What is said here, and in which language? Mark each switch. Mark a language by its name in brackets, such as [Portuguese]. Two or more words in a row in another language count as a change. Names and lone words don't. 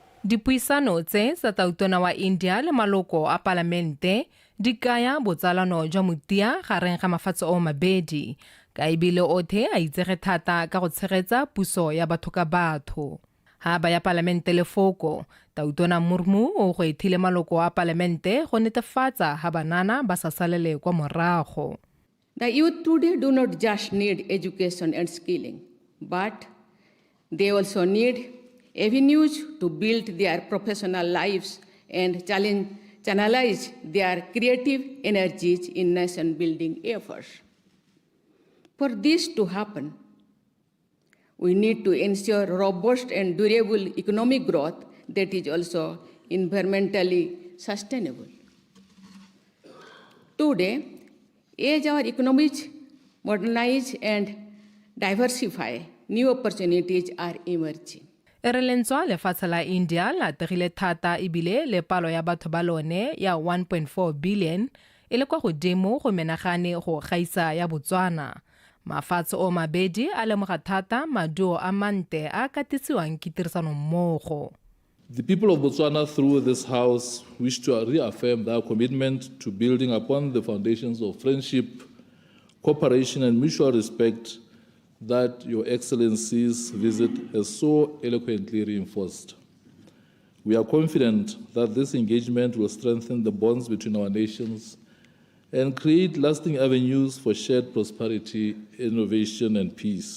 [Tswana] Dipuisano tse tsa tautona wa India le maloko a palamente di kaya botsalano jwa motia gareng ga mafatshe o mabedi ka ebile othe a itsege thata ka go tshegetsa puso ya batho ka batho. Ha ba ya palamente lefoko, tautona Murmu o go ethile maloko a palamente go netefatsa ha banana ba sa salele kwa morago. [English] The youth today do not just need education and skilling, but they also need avenues to build their professional lives and channelize their creative energies in nation-building efforts. For this to happen, we need to ensure robust and durable economic growth that is also environmentally sustainable. Today, as our economies modernize and diversify, new opportunities are emerging. [Tswana] Re lentswa lefatshe la India la tegile thata ebile le palo ya batho ba lone ya 1.4 billion e le kwa godimo go menagane go gaisa ya Botswana. Mafatshe o mabedi a lemoga thata maduo a mante a katisiwang ke tirisano mmogo. [English] The people of Botswana through this house wish to reaffirm their commitment to building upon the foundations of friendship, cooperation and mutual respect that Your Excellency's visit has so eloquently reinforced. We are confident that this engagement will strengthen the bonds between our nations and create lasting avenues for shared prosperity, innovation and peace.